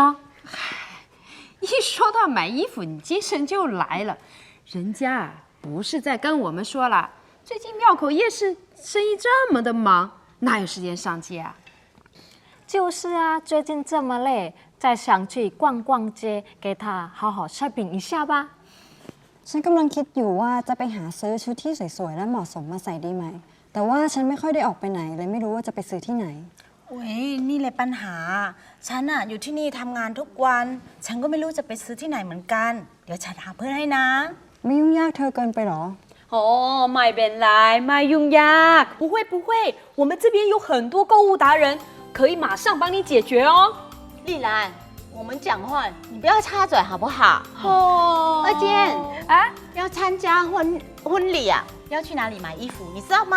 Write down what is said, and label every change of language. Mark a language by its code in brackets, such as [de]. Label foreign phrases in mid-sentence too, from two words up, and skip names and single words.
[zh] 一说到买衣服，你精神就来了。人家不是在跟我们说了，最近庙口夜市生意这么的忙，哪有时间上街啊？就是啊，最近这么累，再想去逛逛街，给他好好 shopping 一下吧。 [th] ฉันกำลังคิดอยู่ว่าจะไปหาซื้อชุดที่สวยๆและเหมาะสมมาใส่ดีไหม แต่ว่าฉันไม่ค่อยได้ออกไปไหนเลยไม่รู้ว่าจะไปซื้อที่ไหน โอ้ยนี่แหละปัญหา ฉันอ่ะอยู่ที่นี่ทำงานทุกวัน ฉันก็ไม่รู้จะไปซื้อที่ไหนเหมือนกัน เดี๋ยวฉันหาเพื่อนให้นะ ไม่ยุ่งยากเธอเกินไปหรอ [zh] 哦，买本来卖用呀，不会，我们这边有很多购物达人，可以马上帮你解决哦。丽兰我们讲话你不要插嘴好不好哦，二健啊要参加婚礼啊要去哪里买衣服你知道吗